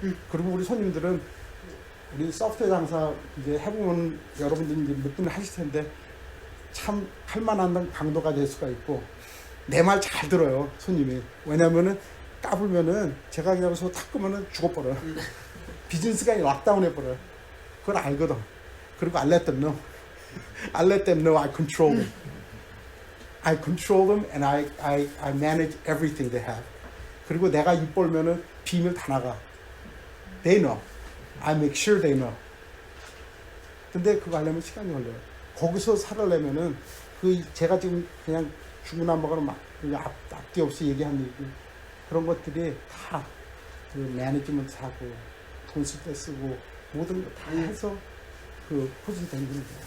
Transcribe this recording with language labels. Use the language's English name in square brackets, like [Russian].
[Korean] 그리고 우리 손님들은 우리 소프트웨어 장사 이제 해보면 여러분들이 이제 몇 분을 하실 텐데 참 할만한 강도가 될 수가 있고 내 말 잘 들어요 손님이. 왜냐면은 까불면은 제가 그냥 서 탁 끄면은 죽어버려요. 비즈니스가 락다운 해버려요. 그걸 알거든. [English] 그리고 I let them know. I let them know I control them. I control them and I manage everything they have. [Korean] 그리고 내가 입 벌면은 비밀 다 나가. [English] They know. I make sure they know. [Korean] 근데 그거 하려면 시간이 걸려요. 거기서 살아려면은 그 제가 지금 그냥 중구난방으로 막 앞뒤 없이 얘기한 얘기 그런 것들이 다 그 매니지먼트 하고 돈 쓸 때 쓰고 모든 거 다 해서 그 포진이 되는 거예요.